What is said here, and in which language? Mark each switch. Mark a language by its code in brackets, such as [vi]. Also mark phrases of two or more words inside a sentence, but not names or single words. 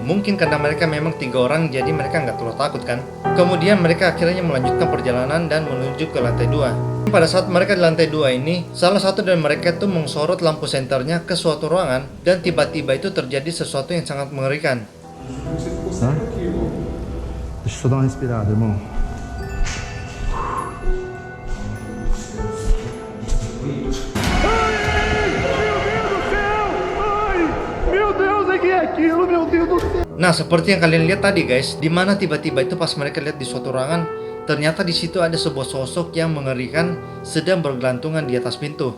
[id] Mungkin karena mereka memang 3 orang, jadi mereka nggak terlalu takut kan. Kemudian mereka akhirnya melanjutkan perjalanan dan menuju ke lantai 2. Pada saat mereka di lantai 2 ini, salah satu dari mereka itu mensorot lampu senternya ke suatu ruangan, dan tiba-tiba itu terjadi sesuatu yang sangat mengerikan. [pt] Tá? Deixa eu só dar uma respirada, irmão. [id] Nah, seperti yang kalian lihat tadi guys, dimana tiba-tiba itu pas mereka lihat di suatu ruangan, ternyata di situ ada sebuah sosok yang mengerikan sedang bergelantungan di atas pintu.